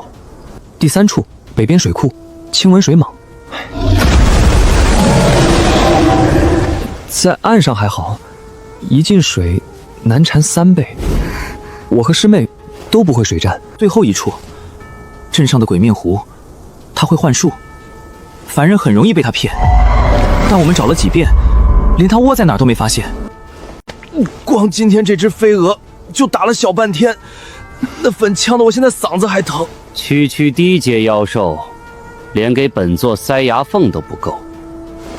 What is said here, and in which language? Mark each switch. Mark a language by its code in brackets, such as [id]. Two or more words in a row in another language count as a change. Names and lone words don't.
[zh] 第3處北邊水庫，青紋水蟒。在岸上還好，一進水難纏3倍。我和師妹都不會水戰。最後一處，鎮上的鬼面湖，它會幻術，凡人很容易被它騙。但我們找了幾遍，連它窩在哪兒都沒發現。光今天這隻飛蛾就打了小半天，那粉嗆得我現在嗓子還疼。區區低階妖獸，連給本座塞牙縫都不夠。